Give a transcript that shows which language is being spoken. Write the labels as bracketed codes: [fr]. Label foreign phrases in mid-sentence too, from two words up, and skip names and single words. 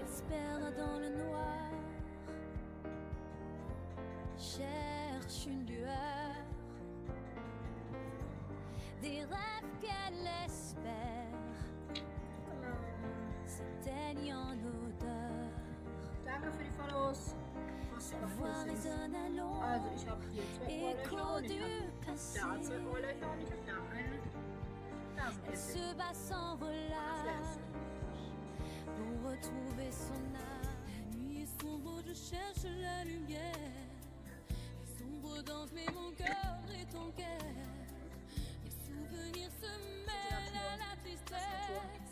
[fr] Espère dans le noir, cherche une lueur. Des rêves qu'elle espère s'éteignent en odeur. [de] Danke für die Follows. [fr] Sa voix résonne à l'ombre, [de] Also ich habe hier 2 [fr] écho [de] Ohrlöcher und ich [fr] du [de] habe [fr] passé. [de] da 2 Ohrlöcher und ich habe da eine [fr] Elle [de] Naseneffekt. [fr] se bat sans relâche pour retrouver son âme. La nuit est sombre, je cherche la lumière. Les sombres dansent, mais mon cœur est en guerre. Les souvenirs se mêlent à la tristesse.